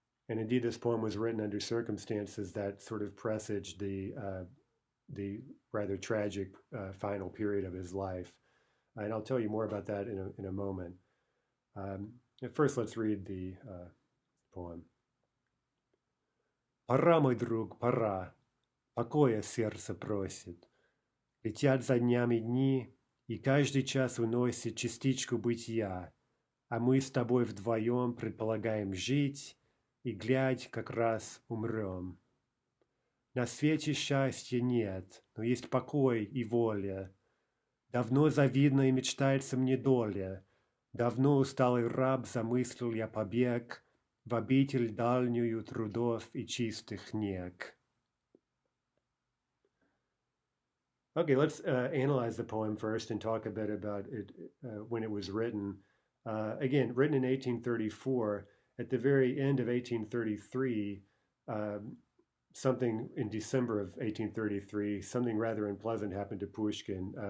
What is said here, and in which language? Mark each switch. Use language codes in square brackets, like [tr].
[en] And indeed, this poem was written under circumstances that sort of presaged the rather tragic final period of his life. And I'll tell you more about that in a moment. First, let's read the poem. [ru] Пора, мой друг, пора, покоя сердце просит. Летят за днями дни, и каждый час уносит частичку бытия, а мы с тобой вдвоем предполагаем жить, и, глядь, как раз умрем. На свете счастья нет, но есть покой и воля. Давно завидно и мечтается мне доля, давно усталый раб замыслил я побег в обитель дальнюю трудов и чистых нег. [en] Okay, let's analyze the poem first and talk a bit about it when it was written. Again, written in 1834, at the very end of 1833, something in December of 1833, something rather unpleasant happened to Pushkin.